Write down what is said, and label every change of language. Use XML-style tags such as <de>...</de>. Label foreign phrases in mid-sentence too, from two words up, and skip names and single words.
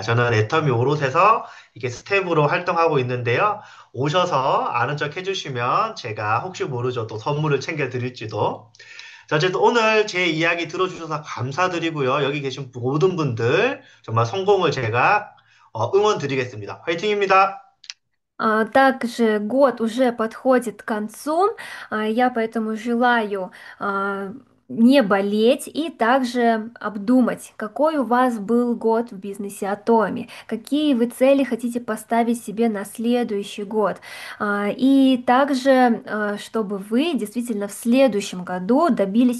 <ko>저는 애터미 오롯에서 이게 스텝으로 활동하고 있는데요. 오셔서 아는 척 해주시면 제가 혹시 모르죠. 또 선물을 챙겨드릴지도. 자, 어쨌든 오늘 제 이야기 들어주셔서 감사드리고요. 여기 계신 모든 분들 정말 성공을 제가 응원 드리겠습니다. 화이팅입니다.</ko> <ru>Также год уже подходит к концу, я поэтому желаю не болеть и также обдумать, какой у вас был год в бизнесе Атоми, какие вы цели хотите поставить себе на следующий год, и также, чтобы вы действительно в следующем году добились</ru>